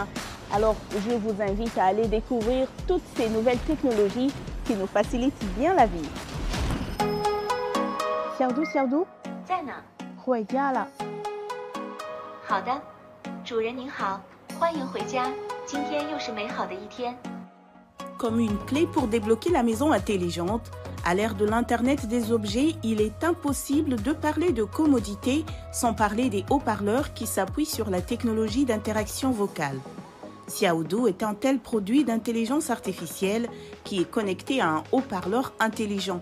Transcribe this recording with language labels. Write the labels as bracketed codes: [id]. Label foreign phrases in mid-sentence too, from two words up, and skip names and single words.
[fr] Alors, je vous invite à aller découvrir toutes ces nouvelles technologies qui nous facilitent bien la vie. [zh] Xiaodu, Xiaodu, 在呢？回家了。好的，主人您好，欢迎回家。今天又是美好的一天。 [fr] Comme une clé pour débloquer la maison intelligente, à l'ère de l'Internet des objets, il est impossible de parler de commodité sans parler des haut-parleurs qui s'appuient sur la technologie d'interaction vocale. Xiaodu est un tel produit d'intelligence artificielle qui est connecté à un haut-parleur intelligent.